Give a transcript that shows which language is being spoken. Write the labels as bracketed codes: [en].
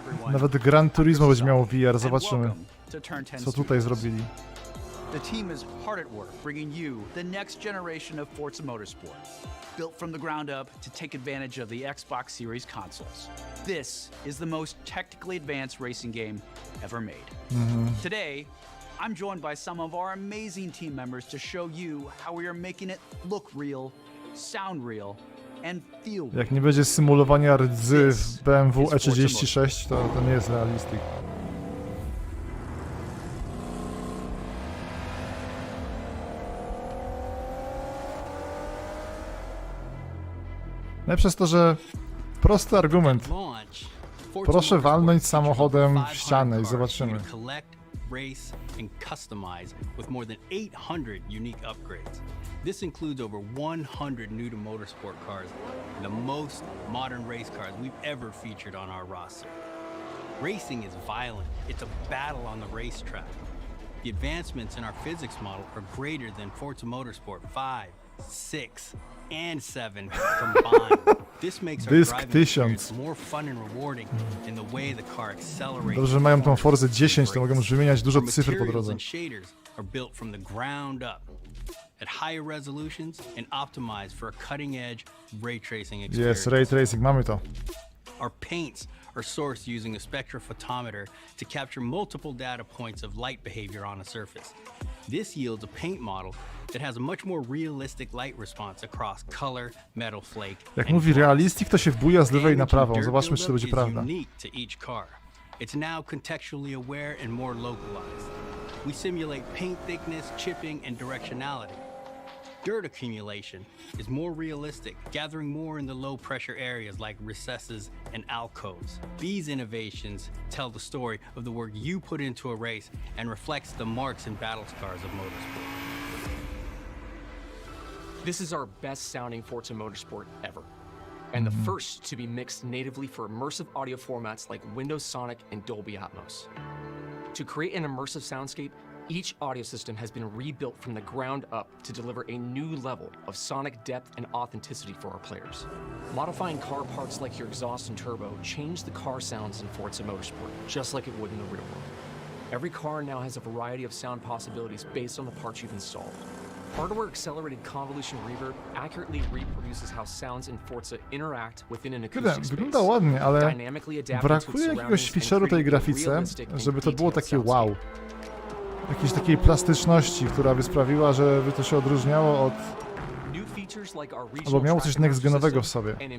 [pl] Nawet Gran Turismo będzie miało VR, zobaczymy, co tutaj zrobili. [en] The team is hard at work bringing you the next generation of Forza Motorsport, built from the ground up to take advantage of the Xbox Series consoles. This is the most technically advanced racing game ever made. Today, I'm joined by some of our amazing team members to show you how we are making it look real, sound real, and feel real. [pl] Jak nie będzie symulowania rdzy w BMW E36, to nie jest realistic. Najlepsze jest to, że prosty argument. Proszę walnąć samochodem w ścianę i zobaczymy. [en] Race and customize with more than 800 unique upgrades. This includes over 100 new to motorsport cars and the most modern race cars we've ever featured on our roster. Racing is violent. It's a battle on the racetrack. The advancements in our physics model are greater than Forza Motorsport 5, 6, and 7 combined. This makes our driving experience more fun and rewarding in the way the car accelerates. [pl] Dobrze, że mają tą Forzę 10, to mogą już wymieniać dużo cyfr po drodze. [en] Shaders are built from the ground up at higher resolutions and optimized for a cutting-edge ray tracing experience. Yes, ray tracing, [pl] mamy to. [en] Our paints are sourced using a spectrophotometer to capture multiple data points of light behavior on a surface. This yields a paint model that has a much more realistic light response across color, metal flake, [pl] Jak mówi realistik, to się wbuja z lewej na prawą. Zobaczmy, czy to będzie prawda. [en] unique to each car. It's now contextually aware and more localized. We simulate paint thickness, chipping, and directionality. Dirt accumulation is more realistic, gathering more in the low pressure areas like recesses and alcoves. These innovations tell the story of the work you put into a race and reflects the marks and battle scars of motorsport. This is our best sounding Forza Motorsport ever, and the first to be mixed natively for immersive audio formats like Windows Sonic and Dolby Atmos. To create an immersive soundscape, each audio system has been rebuilt from the ground up to deliver a new level of sonic depth and authenticity for our players. Modifying car parts like your exhaust and turbo change the car sounds in Forza Motorsport, just like it would in the real world. Every car now has a variety of sound possibilities based on the parts you've installed. Hardware-accelerated convolution reverb accurately reproduces how sounds in Forza interact within an acoustic space. [pl] Wygląda ładnie, ale brakuje jakiegoś feature'u tej grafice, żeby to było takie wow. Jakiejś takiej plastyczności, która by sprawiła, żeby to się odróżniało od... albo miało coś next-genowego w sobie.